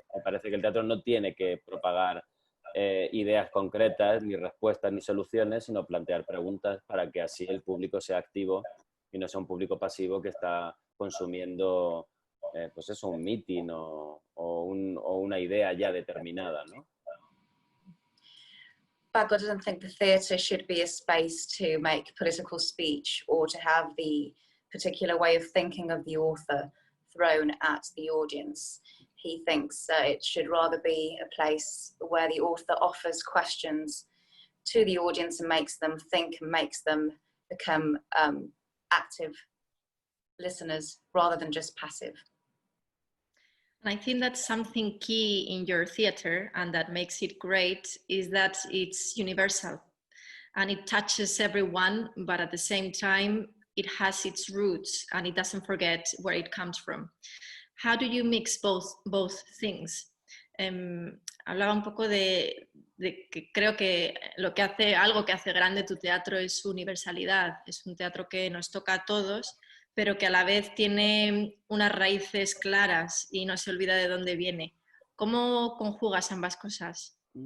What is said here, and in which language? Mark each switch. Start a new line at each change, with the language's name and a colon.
Spanish: Me parece que el teatro no tiene que propagar ideas concretas, ni respuestas, ni soluciones, sino plantear preguntas para que así el público sea activo y no sea un público pasivo que está consumiendo, pues eso, un meeting o una idea ya determinada, ¿no?
English: Paco doesn't think the theatre should be a space to make political speech or to have the particular way of thinking of the author thrown at the audience. He thinks it should rather be a place where the author offers questions to the audience and makes them think and makes them become active listeners rather than just passive. And I think that's something key in your theatre and that makes it great is that it's universal and it touches everyone, but at the same time, it has its roots and it doesn't forget where it comes from. How do you mix both things?
Spanish: Hablaba un poco de que creo que algo que hace grande tu teatro es su universalidad. Es un teatro que nos toca a todos, pero que a la vez tiene unas raíces claras y no se olvida de dónde viene. ¿Cómo conjugas ambas cosas?